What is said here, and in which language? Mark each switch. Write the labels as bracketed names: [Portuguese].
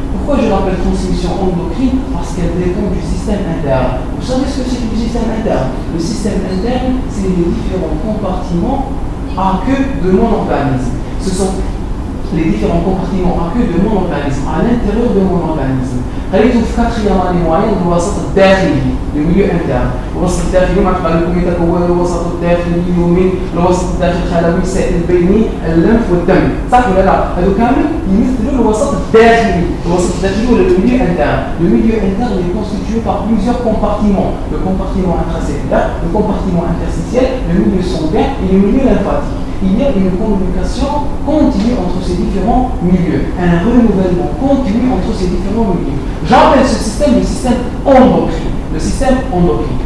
[French] Pourquoi je l'appelle transmission endocrine? Parce qu'elle dépend du système interne. Vous savez ce que c'est que le système interne? Le système interne, c'est les différents compartiments à queue de mon organisme. Ce sont les différents compartiments à queue de mon organisme, à l'intérieur de mon organisme. [Arabic] خليته في 4e année moyenne الوسط الداخلي الميليو انترن الوسط الداخلي مع لكم يتكون الوسط الداخلي من الوسط الداخلي الخلوي السائل البيني اللمف والدم صح ولا لا؟ هذو كامل يمثلوا الوسط الداخلي ولا الميليو انترن. [French] Le milieu interne est constitué par plusieurs compartiments. Le compartiment intracellulaire, le compartiment interstitiel, le milieu sanguin et le milieu lymphatique. Il y a une communication continue entre ces différents milieux, un renouvellement continu entre ces différents milieux. J'appelle ce système le système endocrine. Le système endocrine.